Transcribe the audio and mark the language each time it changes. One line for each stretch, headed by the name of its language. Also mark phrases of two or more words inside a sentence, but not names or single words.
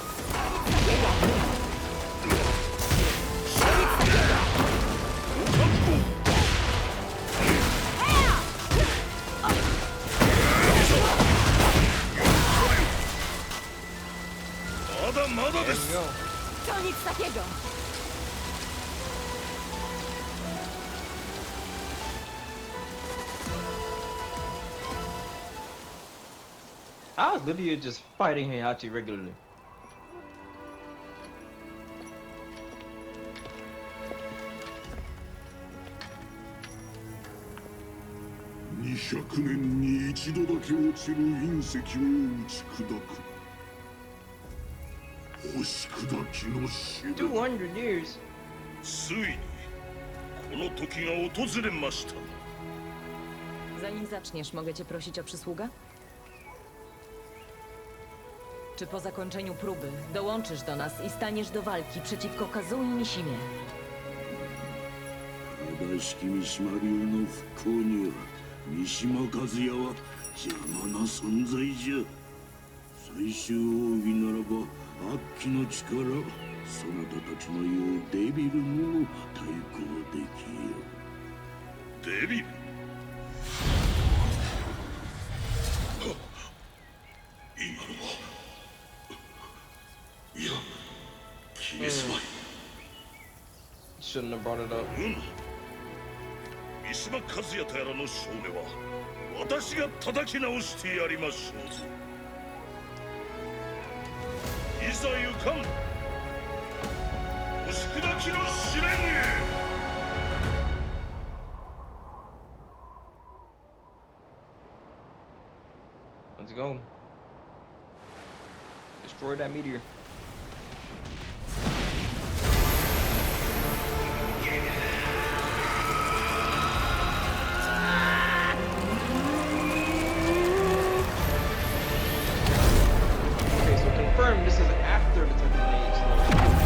Japanese: まだまだ
English: There
Japanese: で
English: we
Japanese: す。
English: go.
Polish: To nic takiego.
English: How is Lydia just fighting Heihachi regularly?
Japanese: $200 年に一度だけ落ちる隕石を打ち砕く星砕きの死で
English: 200 years.
Japanese: ついにこの時が訪れました。
Polish: Zanim zaczniesz, mogę cię prosić o przysługę? Czy po zakończeniu próby dołączysz do nas i staniesz do walki przeciwko Kazui Mishimie?
Japanese: 正しき三島流の復興には三島和也は邪魔な存在じゃ。最終奥義ならば悪鬼の力そなたたちの言うデビルにも対抗できよう。デビル。今のはいや消えすまい。
English: Shouldn't have brought it up.
Japanese: 三島和也とやらの少年は私が叩き直してやりましょうぞ。いざ行かん押し砕きの試練へ。
English: Let's go. Destroy that meteor. Okay, so confirm this is after the Tekken 8 slow.